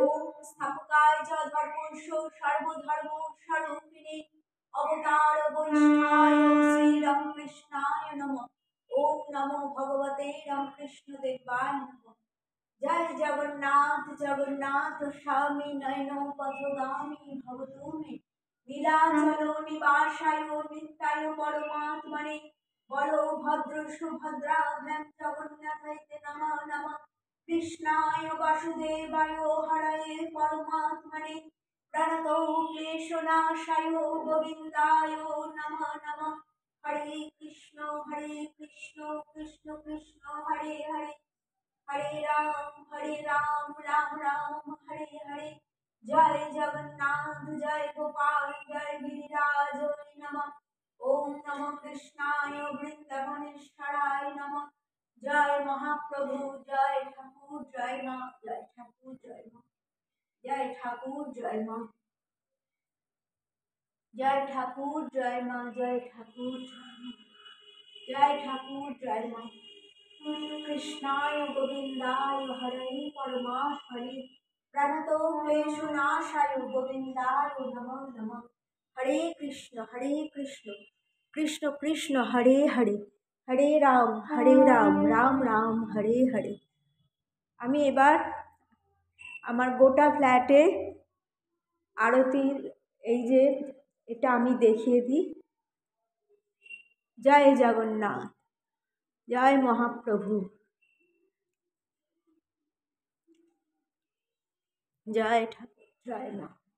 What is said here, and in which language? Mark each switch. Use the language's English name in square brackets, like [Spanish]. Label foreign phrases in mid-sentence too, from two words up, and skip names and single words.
[Sanskrit] ओम स्थापकाय च धर्मस्य सर्वधर्म स्वरूपिणे अवतार वरिष्ठाय श्री रामकृष्णाय नमः। ओम नमो भगवते रामकृष्ण देवाय नमः। जय जगन्नाथ जगन्नाथ स्वामी नयनो पथगामी भवतु मे, नीलाचलो निवासाय नित्याय परमात्मने, বলো ভদ্র সুভদ্রাভ্যাং জগন্নাথাইতে নমঃ নমঃ। কৃষ্ণায় বাসুদেবায় হরয়ে পরমাত্মনে, প্রণতৌ ক্লেশনাশায় গোবিন্দায় নমঃ নমঃ। হরে কৃষ্ণ কৃষ্ণ কৃষ্ণ হরে হরে, হরে রাম রাম রাম হরে হরে। [Bangla] জয় জগন্নাথ জয় গোপাল জয় গিরিরাজ নমঃ। [Sanskrit] ओम नमो कृष्णाय वृंदावनेश्वराय नमः। [Hindi] जय महाप्रभु जय ठाकुर जय माँ, जय ठाकुर जय माँ, जय ठाकुर जय माँ, जय ठाकुर जय माँ, जय ठाकुर जय माँ, जय ठाकुर जय माँ। [Sanskrit] कृष्णाय गोविंदाय हरे परमात्मने, प्रणतो क्लेशनाशाय गोविंदाय नमो नमः। हरे कृष्ण कृष्ण कृष्ण हरे हरे, हरे राम राम राम हरे हरे। [Bangla] আমি এবার আমার গোটা ফ্ল্যাটে আরতির এই যে এটা আমি দেখিয়ে দিই। জয় জগন্নাথ, জয় মহাপ্রভু, জয় ঠাকুর জয় মা।